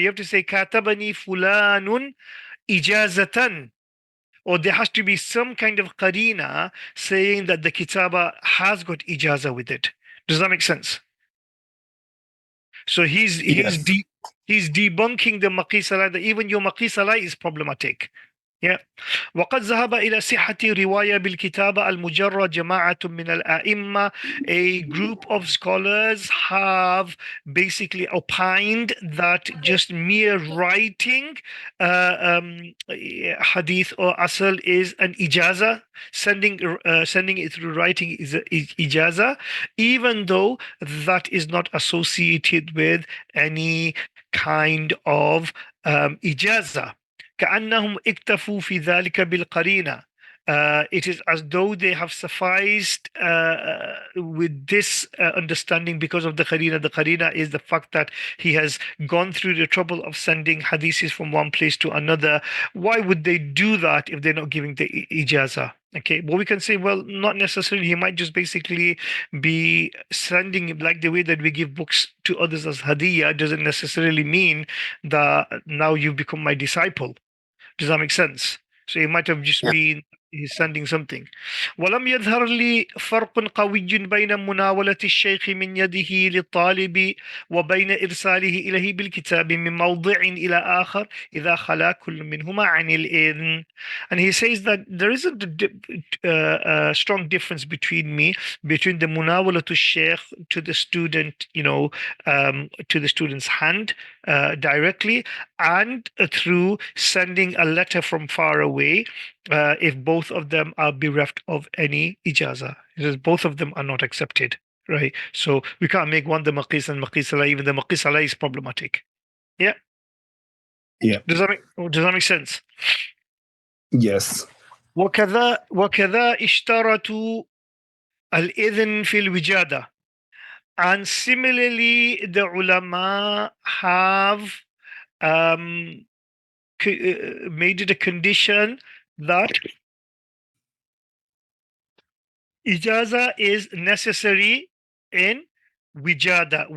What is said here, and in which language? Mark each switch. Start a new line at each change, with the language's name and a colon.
English: You have to say
Arabic: katabani fulanun ijazatan,
English: or there has to be some kind of qarina saying that the kitaba has got ijaza with it. Does that make sense? So he's debunking the maqis alay, that even your maqis alay is problematic. Yeah.
Arabic: وقد ذهب إلى صحة رواية بالكتابة المجرد جماعة من الأئمة.
English: A group of scholars have basically opined that just mere writing hadith or asl is an ijaza. Sending it through writing is ijaza, even though that is not associated with any kind of ijaza.
Arabic: كأنهم اكتفوا في ذلك بالقرينة.
English: It is as though they have sufficed with this understanding because of the qarina. The qarina is the fact that he has gone through the trouble of sending hadiths from one place to another. Why would they do that if they're not giving the ijaza? Okay, well, we can say, well, not necessarily. He might just basically be sending, like the way that we give books to others as hadiyah doesn't necessarily mean that now you've become my disciple. Does that make sense? So it might have just been, he's sending something.
Arabic: ولم يظهر لي فرق قوي بين مناولة الشيخ من يده للطالب وبين إرساله إليه بالكتاب من موضع إلى آخر إذا خلا كل منهما عن الإذن.
English: And he says that there isn't a strong difference between the
Arabic: مناولة الشيخ
English: to the student, to the student's hand directly, and through sending a letter from far away, if both of them are bereft of any ijaza. Because both of them are not accepted, right? So we can't make one the maqis and maqis alai. Even the maqis alai is problematic. Yeah. Yeah. Does that make sense? Yes.
Arabic: وكذا اشترطوا الإذن في الوجادة.
English: And similarly, the ulama have made it a condition that ijaza is necessary in wijada.